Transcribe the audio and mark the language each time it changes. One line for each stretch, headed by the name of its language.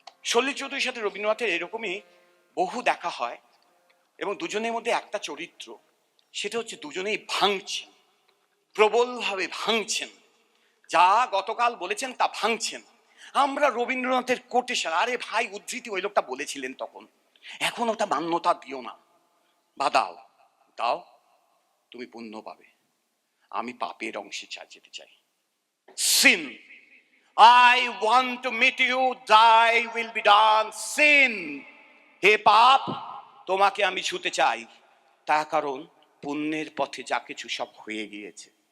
Bangla: সলিল চৌধুরীর সাথে রবীন্দ্রনাথের এরকমই বহু দেখা হয়, এবং দুজনের মধ্যে একটা চরিত্র, সেটা হচ্ছে দুজনেই ভাঙছেন, প্রবলভাবে ভাঙছেন, যা গতকাল বলেছেন তা ভাঙছেন। আমরা রবীন্দ্রনাথের কোটেশন, আরে ভাই উদ্ধৃতি ওই লোকটা বলেছিলেন তখন, এখন ওটা মান্যতা দিও না, বা দাও, তুমি পুণ্য পাবে, আমি পাপের অংশে যেতে চাই।
English: Sin, I want to meet you, thy will be done.
Bangla: Sin, হে পাপ, তোমাকে আমি ছুতে চাই, তার কারণ পুণ্যের পথে যা কিছু সব হয়ে গিয়েছে।